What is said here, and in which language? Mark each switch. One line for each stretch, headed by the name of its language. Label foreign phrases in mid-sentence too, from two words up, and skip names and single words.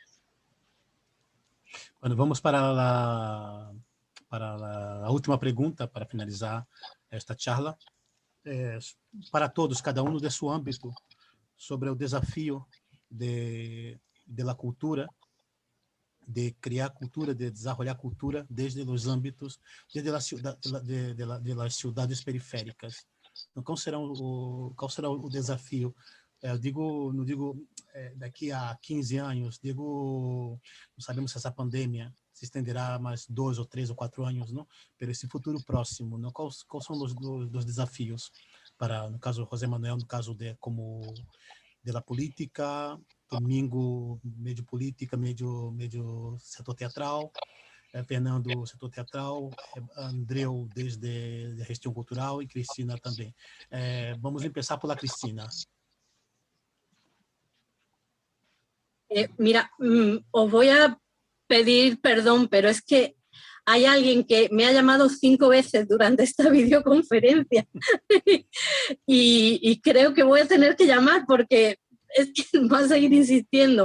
Spanish: Bueno, vamos para la última pregunta para finalizar esta charla. Para todos, cada uno de su ámbito, sobre el desafío de la cultura, de crear cultura, de desarrollar cultura desde los ámbitos, desde de las ciudades periféricas.
Portuguese: Então, qual será o desafio? Não digo daqui a 15 anos, digo, não sabemos se essa pandemia se estenderá mais 2 ou 3 ou 4 anos, não? Pero esse futuro próximo, não? Quais são os desafios para, no caso, José Manuel, no caso como
Spanish: de la política,
Portuguese: Domingo, meio política, meio setor teatral, Fernando, setor teatral, Andreu, desde a gestão cultural, e Cristina também. Vamos começar por la Cristina.
Spanish: Mira, os voy a pedir perdón, pero es que hay alguien que me ha llamado 5 veces durante esta videoconferencia y creo que voy a tener que llamar porque es que va a seguir insistiendo.